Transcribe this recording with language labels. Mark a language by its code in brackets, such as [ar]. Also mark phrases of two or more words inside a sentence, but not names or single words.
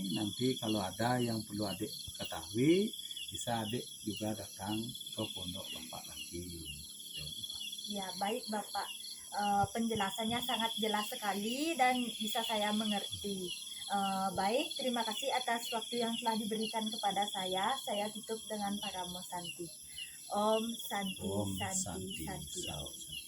[id] Nanti kalau ada yang perlu adik ketahui, bisa adik juga datang ke pondok Bapak lagi. Gitu. Ya baik Bapak, penjelasannya sangat jelas sekali dan bisa saya mengerti. Baik, terima kasih atas waktu yang telah diberikan kepada saya. Saya tutup dengan Paramo Santi. [sa] Om Santi, [id] Om Santi, Santi, Santi. Santi.